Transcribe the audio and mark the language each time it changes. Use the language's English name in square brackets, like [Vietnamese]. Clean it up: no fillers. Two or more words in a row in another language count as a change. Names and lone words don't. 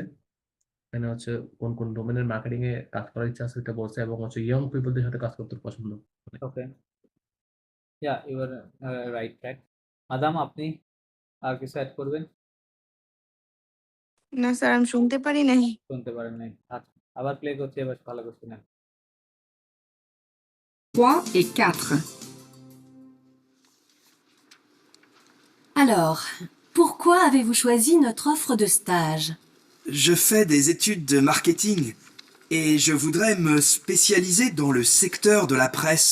[Bangla] এখানে হচ্ছে কোন কোন ডোমেনের মার্কেটিং এ কাজ করার ইচ্ছা আছে এটা বলছে এবং হচ্ছে [English] young people [Bangla] সাথে কাজ করতে পছন্দ করে। [English] Okay. Yeah, you are right track. [Bangla] আদাম, আপনি আর কিছু অ্যাড করবেন? না স্যার, আমি শুনতে পারি নাই। শুনতে পারেন নাই। আচ্ছা, আবার প্লে করছি, এবার ভালো করে শুনেন। [French] 3 et 4. Alors, pourquoi avez-vous choisi notre offre de stage? Je fais des études de marketing et je voudrais me spécialiser dans le secteur de la presse.